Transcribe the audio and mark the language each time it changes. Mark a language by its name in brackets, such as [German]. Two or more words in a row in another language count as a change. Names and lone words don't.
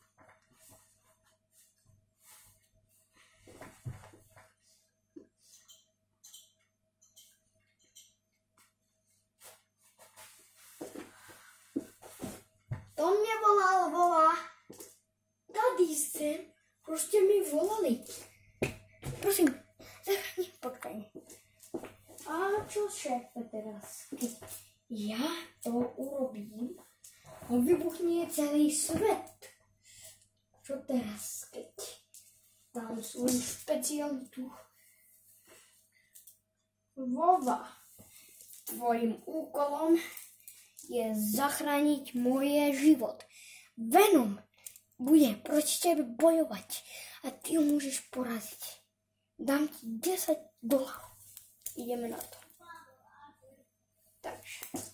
[Czech] To mě volal Vova. Tady jsem, prostě mi volali. Prosím, zachrání, počkej. [Slovak] A čo šéfe teraz? Keď já to urobím, vybuchne celý svět. Čo teraz, keď dám svoju špecialitu? Vova, tvojím úkolom je zachránit moje život. [Czech] Venom bude proti tebe bojovat a ty ho můžeš porazit. [Slovak] Dám ti $10. Ideme na to. Takže.